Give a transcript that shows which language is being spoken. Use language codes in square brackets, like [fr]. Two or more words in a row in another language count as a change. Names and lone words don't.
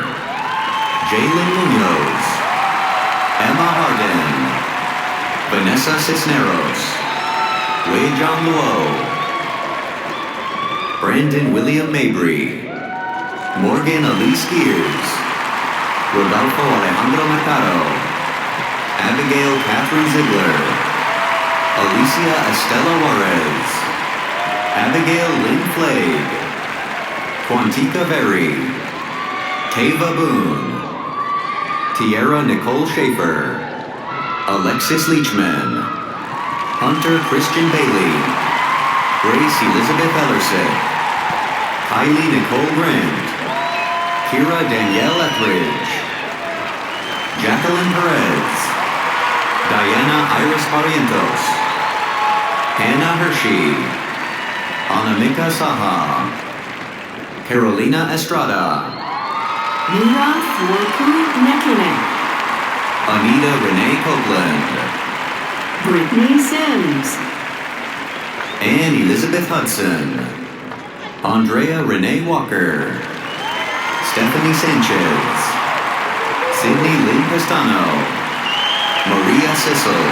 [en] Jalen Munoz. Emma Harden. Vanessa Cisneros. Wei John Luo. Brandon William Mabry. Morgan Elise Gears. Rodolfo Alejandro Mercado. Abigail Catherine Ziegler. Alicia Estela Juarez. Abigail Lynn Flagg. Quantica Berry. Tava Boone. Tierra Nicole Schaefer. Alexis Leachman. Hunter Christian Bailey. Grace Elizabeth Ellersick. Kylie Nicole Grant. Kira Danielle Etheridge. Jacqueline Perez. Diana Iris Barrientos. Hannah Hershey. Anamika Saha. Carolina Estrada. Mira Fuoku Nekine. Anita Renee Copeland. Brittany Sims. Anne Elizabeth Hudson. Andrea Renee Walker. Stephanie Sanchez. Sydney Lynn Pestano. Maria Sissel.